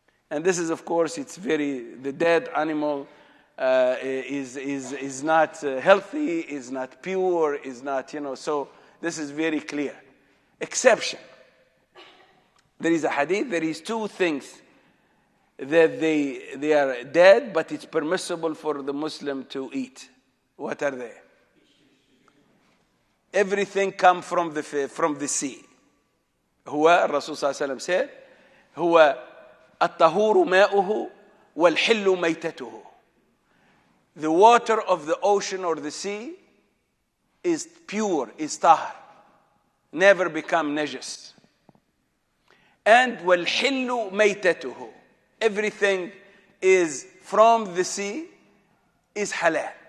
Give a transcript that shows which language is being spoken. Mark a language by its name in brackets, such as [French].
[English] And this is, of course, the dead animal is not healthy, is not pure, is not, so this is very clear. Exception. There is a hadith, there is two things that they are dead, but it's permissible for the Muslim to eat. What are they? Everything comes from the sea. [Arabic] هو الرسول صلى الله عليه وسلم said هو الطهور ماؤه والحل ميتته. [English] The water of the ocean or the sea is pure, is tahar, never become najis. And [Arabic] والحل ميتته, [English] everything is from the sea is halal.